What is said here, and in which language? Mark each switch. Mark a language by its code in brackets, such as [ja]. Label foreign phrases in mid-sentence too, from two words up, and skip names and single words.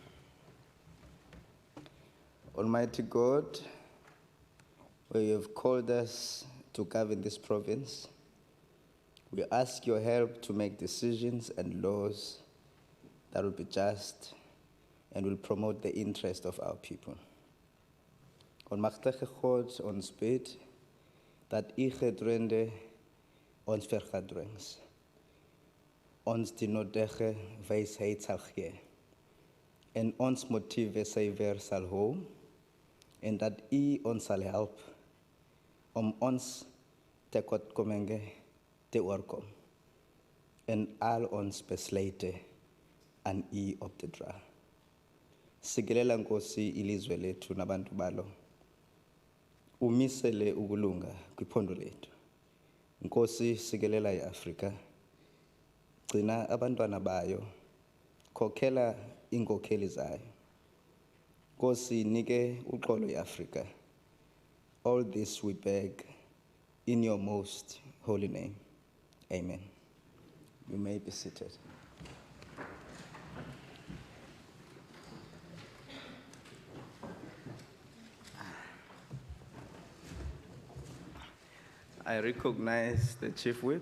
[en] Almighty God, where you have called us to govern this province, we ask your help to make decisions and laws that will be just and will promote the interest of our people. [af] On magtige God, ons bid dat u gedroende ons vergadrings, ons die nodige wysheid sal gee en ons motiewe suiwer sal hou en dat u ons sal help om ons tekortkominge te oorkom en al ons besluite aan u op te dra. [xh] Sigelela Nkosi ilizwe lethu nabantu balo. Umisele ukulunga kwiphondo lethu. Nkosi sigelela iAfrika. Gcina abantwana bayo. Khokhela inkokheli zayo. Nkosi nike uxolo iAfrika. [en] All this we beg in your most holy name. Amen. You may be seated. I recognize the Chief Whip.